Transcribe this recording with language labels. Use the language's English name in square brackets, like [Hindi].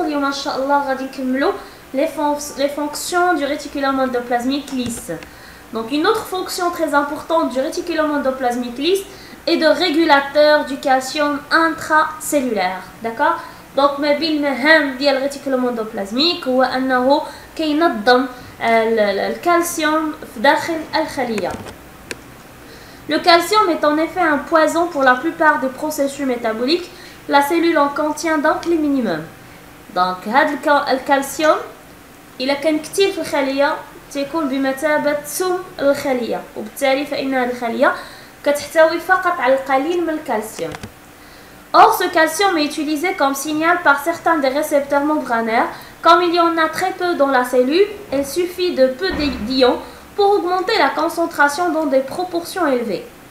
[Arabic] اليوم إن شاء الله غادي نكملوا [French] les fonctions du réticulum endoplasmique lisse. Donc une autre fonction très importante du réticulum endoplasmique lisse est de régulateur du calcium intracellulaire. D'accord? [Arabic] Donc ما بين المهام ديال الريتيكولوم اندوبلازميك هو انه كينظم الكالسيوم في داخل الخلية. [French] Le calcium est en effet un poison pour la plupart des processus métaboliques. La cellule en contient donc les minimums. [Arabic] Donc هذا الكالسيوم إلا كان كثير في الخلية تكون بمثابة سم الخلية، وبالتالي فإن هذه الخلية كتحتوي فقط على القليل من الكالسيوم. [French] Or, ce calcium est utilisé comme signal par certains des récepteurs membranaires. Comme il y en a très peu dans la cellule, il suffit de peu d'ions pour augmenter la concentration dans des proportions élevées.